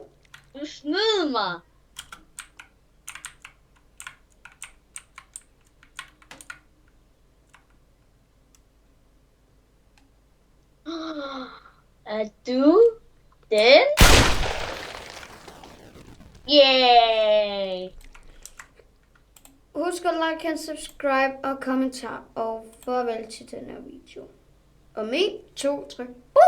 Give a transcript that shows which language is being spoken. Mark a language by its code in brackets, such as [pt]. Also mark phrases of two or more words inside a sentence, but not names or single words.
[da] Du snød mig! Er du den? Yay! Husk at [en] like and subscribe [da] og kommentar. Og farvel til denne video. Og 1, 2, 3.